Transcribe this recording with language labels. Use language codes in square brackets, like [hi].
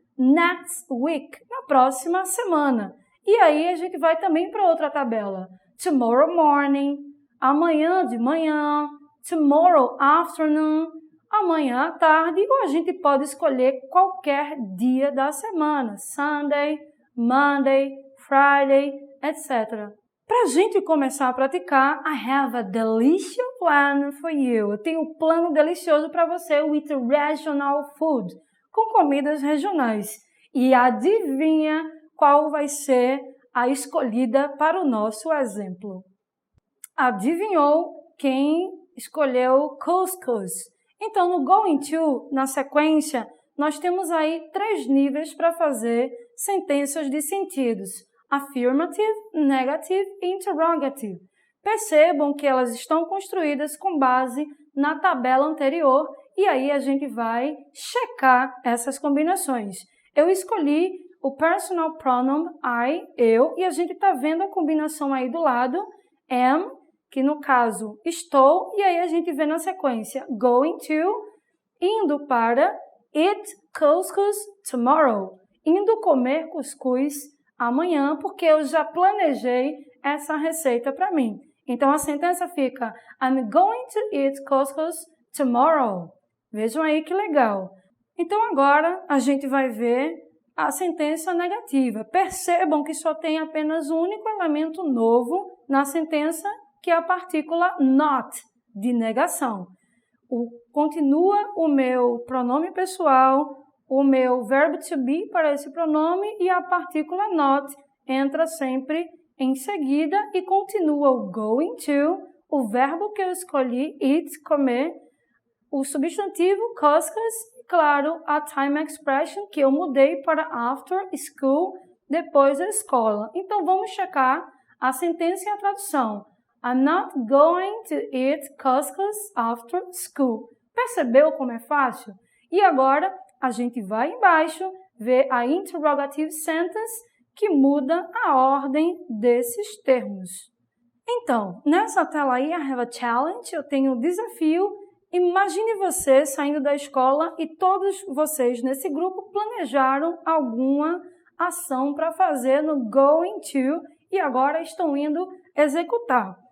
[en] Next week, [pt] na próxima semana. E aí a gente vai também para outra tabela. [en] Tomorrow morning, [pt] amanhã de manhã. [en] Tomorrow afternoon, [pt] amanhã à tarde, ou a gente pode escolher qualquer dia da semana. [en] Sunday, Monday, Friday, etc. [pt] Para a gente começar a praticar, [en] I have a delicious plan for you. [pt] Eu tenho um plano delicioso para você [en] with regional food, [pt] com comidas regionais. E adivinha qual vai ser a escolhida para o nosso exemplo? Adivinhou quem escolheu couscous? Então, no going to, na sequência, nós temos aí 3 níveis para fazer sentenças de sentidos. Affirmative, negative e interrogative. Percebam que elas estão construídas com base na tabela anterior e aí a gente vai checar essas combinações. Eu escolhi o personal pronoun I, eu, e a gente está vendo a combinação aí do lado, am, que no caso estou, e aí a gente vê na sequência going to, indo para, [en] eat couscous tomorrow, [pt] indo comer cuscuz amanhã, porque eu já planejei essa receita para mim. Então a sentença fica [en] I'm going to eat couscous tomorrow. [pt] Vejam aí que legal. Então agora a gente vai ver a sentença negativa. Percebam que só tem apenas um único elemento novo na sentença, que é a partícula not, de negação. Continua o meu pronome pessoal, o meu verbo to be para esse pronome e a partícula not entra sempre em seguida e continua o going to, o verbo que eu escolhi, eat, comer, o substantivo couscous e, claro, a time expression que eu mudei para [en] after school, [pt] depois da escola. Então, vamos checar a sentença e a tradução. [en] I'm not going to eat couscous after school. [pt] Percebeu como é fácil? E agora, a gente vai embaixo, ver a interrogative sentence, que muda a ordem desses termos. Então, nessa tela aí, [en] I have a challenge, [pt] eu tenho um desafio. Imagine você saindo da escola e todos vocês nesse grupo planejaram alguma ação para fazer no going to e agora estão indo executar.